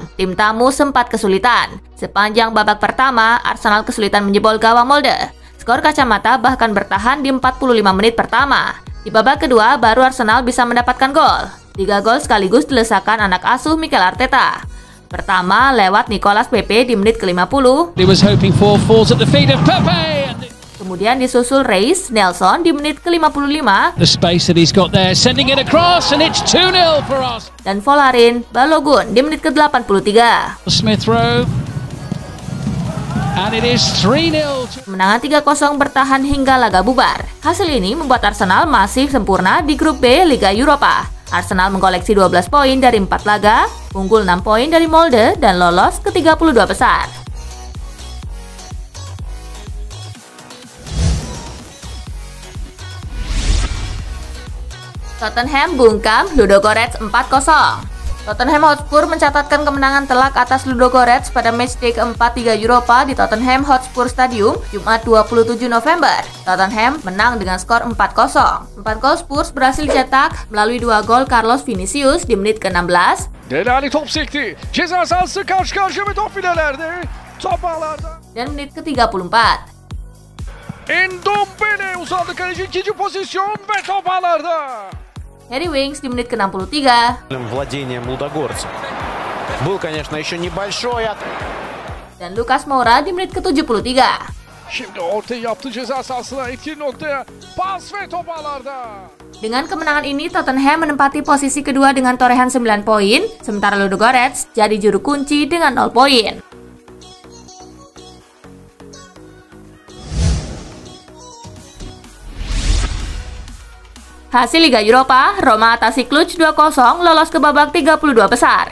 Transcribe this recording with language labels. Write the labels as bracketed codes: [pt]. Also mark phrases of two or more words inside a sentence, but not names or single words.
[id] Tim tamu sempat kesulitan. Sepanjang babak pertama, Arsenal kesulitan menjebol gawang Molde. Skor kacamata bahkan bertahan di 45 menit pertama. Di babak kedua, baru Arsenal bisa mendapatkan gol. 3 gol sekaligus dilesakan anak asuh Mikel Arteta. Pertama lewat Nicolas Pepe di menit ke-50. [en] He was hoping for falls at the feet of Pepe. [id] Kemudian disusul Reis Nelson di menit ke-55. [en] The space that he's got there, sending it across, and it's 2-0 for us. [id] Dan Volarin Balogun di menit ke-83. [en] Smith Rowe, and it is 3-0. [id] Kemenangan 3-0 bertahan hingga laga bubar. Hasil ini membuat Arsenal masih sempurna di grup B Liga Eropa. Arsenal mengkoleksi 12 poin dari 4 laga, unggul 6 poin dari Molde, dan lolos ke 32 besar. Tottenham bungkam Ludogorets 4-0. Tottenham Hotspur mencatatkan kemenangan telak atas Ludogorets pada matchday keempat Liga Eropa di Tottenham Hotspur Stadium, Jumat 27 November. Tottenham menang dengan skor 4-0. 4 gol Spurs berhasil dicetak melalui 2 gol Carlos Vinicius di menit ke-16. [tr] Delali top sekti. Ceza sahası karşı karşıya ve top filelerde. Top ağlarda. [id] Dan menit ke-34. [tr] Ndombele uzandı kaleci, ikinci pozisyon ve top ağlarda. [id] Harry Winks di menit ke-63. [ru] Владением лудогорцев. Был, конечно, еще небольшой. [id] Dan Lucas Moura di menit ke-73. [tr] Şimdi ortaya yaptı ceza sahasına, etkili noktaya. Pas ve top ağlarda. [id] Dengan kemenangan ini, Tottenham menempati posisi kedua dengan torehan 9 poin, sementara Ludogorets jadi juru kunci dengan 0 poin. Hasil Liga Eropa, Roma atasi Cluj 2-0 lolos ke babak 32 besar.